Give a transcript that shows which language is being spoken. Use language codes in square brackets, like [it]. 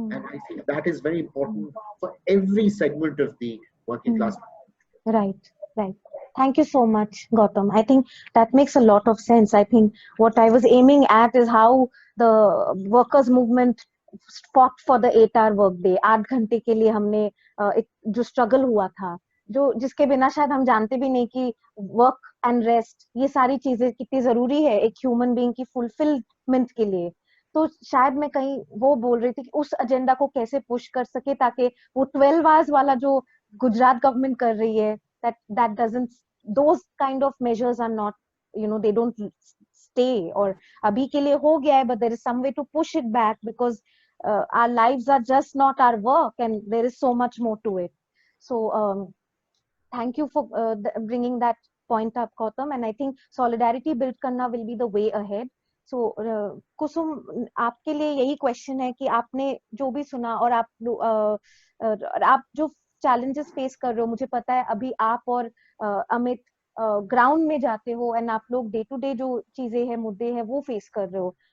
[en] And I think that is very important for every segment of the working class. Right. Thank you so much, Gautam. I think that makes a lot of sense. I think what I was aiming at is how the workers movement fought for the 8-hour work day. [hi] 8 घंटे के लिए हमने एक जो struggle हुआ था, जिसके बिना शायद हम जानते भी नहीं कि वर्क एंड रेस्ट ये सारी चीजें कितनी जरूरी है एक ह्यूमन बीइंग की फुलफिलमेंट के लिए. तो शायद मैं कहीं वो बोल रही थी कि उस एजेंडा को कैसे पुश कर सके ताकि वो 12 आवर्स वाला जो गुजरात गवर्नमेंट कर रही है, [en] that doesn't, those kind of measures are not, they don't stay, [hi] और अभी के लिए हो गया है, [en] but there is some way to push it back because our lives are just not our work and there is so much more to it. So thank you for bringing that point up, Gautam, and I think solidarity build [hi] करना [en] will be the way ahead. [hi] So कुसुम, आपके लिए यही question है कि आपने जो भी सुना और आप जो challenges फेस कर रहे हो, मुझे पता है अभी आप और अमित ग्राउंड में जाते हो एंड आप लोग डे टू डे जो चीजें हैं, मुद्दे हैं, वो फेस कर रहे हो.